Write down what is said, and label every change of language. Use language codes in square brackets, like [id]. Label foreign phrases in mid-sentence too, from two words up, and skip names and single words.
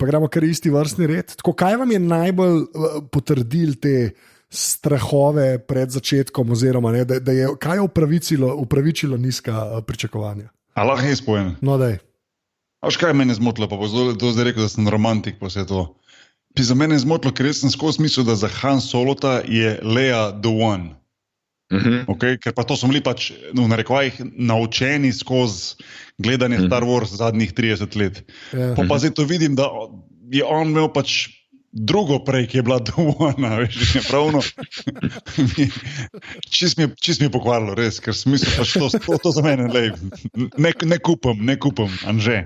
[sl] Pa gremo kar isti vrstni red. Tako, kaj vam je najbolj potrdil te strahove pred začetkom, oziroma ne, da je kaj upravičilo nizka pričakovanja? A lahko jaz povem? No, daj. A veš, kaj mene zmotilo, pa bo zdaj rekel, da sem romantik, pa vse to. Za mene je zmotilo, ker jaz sem skozi mislil, da za Han Solota je Leia [en] the one. Okay? [sl] Ker pa to smo bili pač v narekovajih naučeni skozi gledanje Star Wars zadnjih 30 let. Pa zdaj to vidim, da je on imel pač drugo prej, ki je bila dovoljna, veš, je pravno. Čist mi je pokvarilo, res, ker smisel pač to za mene, lej, ne kupam, Anže.